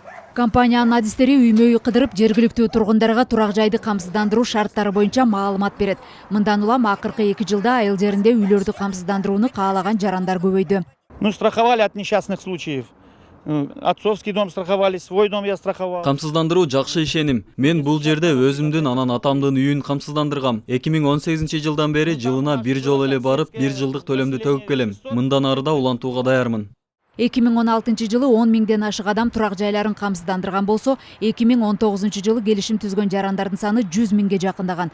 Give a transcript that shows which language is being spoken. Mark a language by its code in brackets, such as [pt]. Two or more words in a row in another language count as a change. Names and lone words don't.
[ky] Компаниянын адистери үймөй кыдырып, жергиликтүү тургундарга турак жайды камсыздандыруу шарттары боюнча маалымат берет. Мындан улам акыркы 2 жылда айыл жеринде үйлөрдү камсыздандырууну каалаган жарандар көбөйдү. [ru] Страховали от несчастных случаев. Отцовский дом страховали, свой дом я страховал. [ky] Камсыздандыруу жакшы ишеним. Мен бул жерде өзүмдүн анан атамдын үйүн камсыздандыргам. 2018 жылдан бери жылына бир жолу эле барып, 1 жылдык төлөмдү төгүп келем. Мындан ары да улантууга даярмын. 2016 жылы 10 миңден ашык адам турак жайларын камсыздандырган болсо, 2019 жылы келишим түзгөн жарандардын саны 100 миңге жакындаган.